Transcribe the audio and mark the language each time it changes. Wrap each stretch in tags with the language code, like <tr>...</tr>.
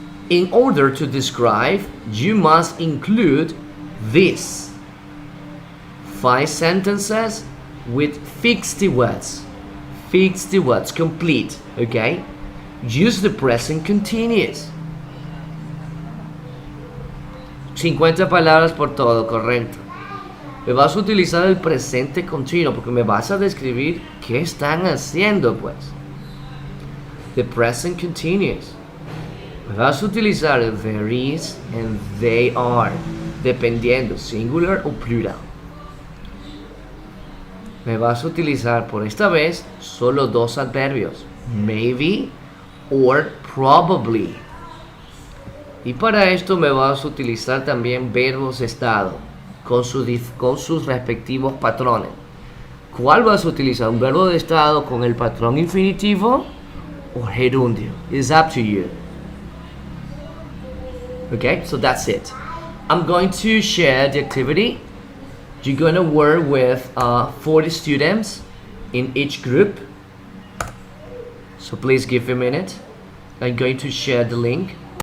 <en>In order to describe, you must include this 5 sentences with fixed words. Fixed words, complete, okay? Use the present continuous.</en> <es>50 palabras por todo, correcto. Me vas a utilizar el presente continuo porque me vas a describir qué están haciendo, pues.</es> <en>The present continuous.</en> <es>Me vas a utilizar el</es> <en>there is and they are,</en> <es>dependiendo singular o plural. Me vas a utilizar por esta vez solo 2 adverbios,</es> <en>maybe or probably.</en> <es>Y para esto me vas a utilizar también verbos de estado con sus respectivos patrones. ¿Cuál vas a utilizar? ¿Un verbo de estado con el patrón infinitivo o gerundio?</es> <en>It's up to you. Okay, so that's it. I'm going to share the activity. You're going to work with 40 students in each group. So please give a minute. I'm going to share the link.</en>